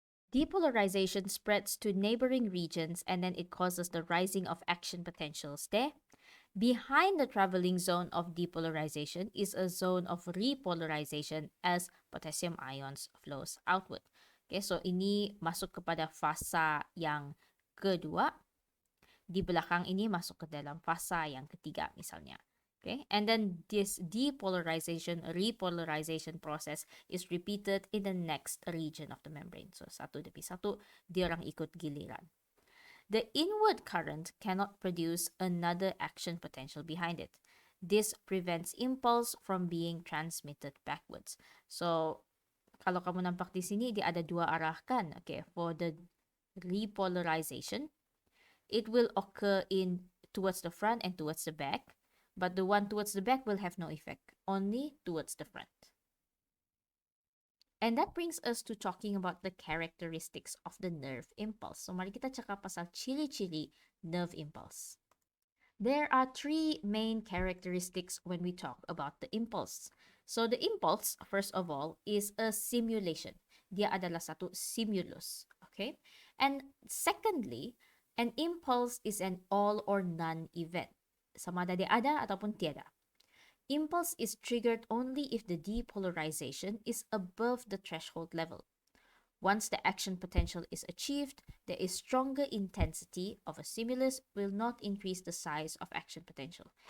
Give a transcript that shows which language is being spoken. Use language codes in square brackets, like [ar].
[en] Depolarization spreads to neighboring regions and then it causes the rising of action potentials there. Behind the traveling zone of depolarization is a zone of repolarization as potassium ions flows outward. [ms] Okay, so ini masuk kepada fasa yang kedua. Di belakang ini masuk ke dalam fasa yang ketiga misalnya. [en] Okay, and then this depolarization, repolarization process is repeated in the next region of the membrane. [ms] So satu demi satu, dia orang ikut giliran. [en] The inward current cannot produce another action potential behind it. This prevents impulse from being transmitted backwards. [ms] So kalau kamu nampak di sini, dia ada dua arah kan? [en] Okay, for the repolarization, it will occur towards the front and towards the back, but the one towards the back will have no effect, only towards the front. And that brings us to talking about the characteristics of the nerve impulse. [ms] So mari kita cakap pasal ciri-ciri nerve impulse. [en] There are three main characteristics when we talk about the impulse. So the impulse, first of all, is a simulation. [ms] Dia adalah satu stimulus, okay? [en] And secondly, an impulse is an all or none event. [ms] Sama ada dia ada ataupun tiada. [en] Impulse is triggered only if the depolarization is above the threshold level. Once the action potential is achieved, there is stronger intensity of a stimulus will not increase the size of action potential.